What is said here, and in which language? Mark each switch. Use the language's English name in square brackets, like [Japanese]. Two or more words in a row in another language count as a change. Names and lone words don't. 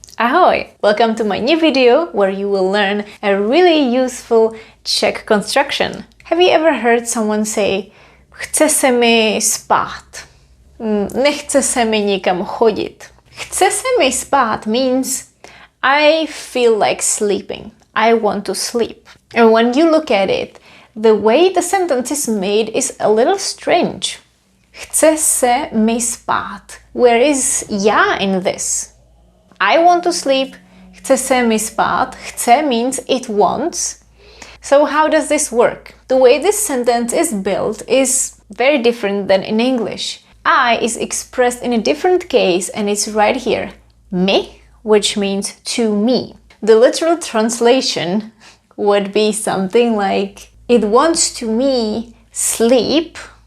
[Czech] Ahoj! [English] Welcome to my new video where you will learn a really useful Czech construction. Have you ever heard someone say [Czech] Chce se mi spát? Nechce se mi nikam chodit. Chce se mi spát [English] means I feel like sleeping. I want to sleep. And when you look at it, the way the sentence is made is a little strange. [Czech] Chce se mi spát. [English] Where is já in this? I want to sleep. [Czech] Chce se mi spát. [English] Chce means it wants. So how does this work? The way this sentence is built is very different than in English. I is expressed in a different case and it's right here. Mi, which means to me. The literal translation would be something like it wants to me sleep.